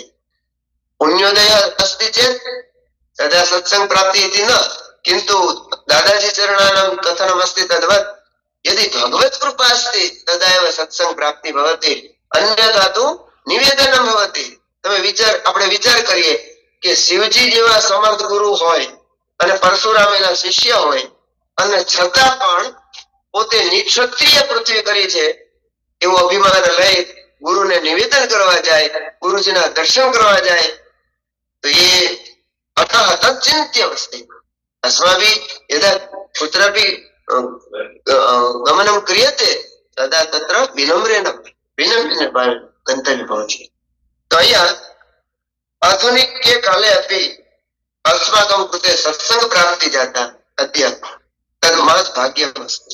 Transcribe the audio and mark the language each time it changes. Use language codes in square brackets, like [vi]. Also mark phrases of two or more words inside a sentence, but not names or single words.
[sa] पुण्योदय अस्ति चेत् तदा सत्संग प्राप्ति इति न, किन्तु दादाजी चरणानां कथनमस्ति तद्वत् यदि भगवत कृपा अस्ति तदा एव सत्संग प्राप्ति भवति, अन्यथा तु निवेदनं भवति। [gu] तमे આપણે વિચાર કરીએ કે શિવજી જેવા સમર્થ ગુરુ હોય અને પરશુરામ એના શિષ્ય હોય અને છતાં પણ પોતે નિક્ષત્રિય પૃથ્વી કરી છે એવું અભિમાન લઈ ગુરુને નિવેદન કરવા જાય, ગુરુજીના દર્શન કરવા જાય તો એ [sa] अतः तच्चिन्त्यमस्ति। अस्माभिः यदा कुत्रापि गमनं क्रियते तदा तत्र विनम्रेण गन्तव्यं भवति। [gu] તો અહીંયા [sa] आधुनिके काले अपि अस्माकं कृते सत्संग प्राप्ति जाता अद्य तद् महत् भाग्यमस्ति।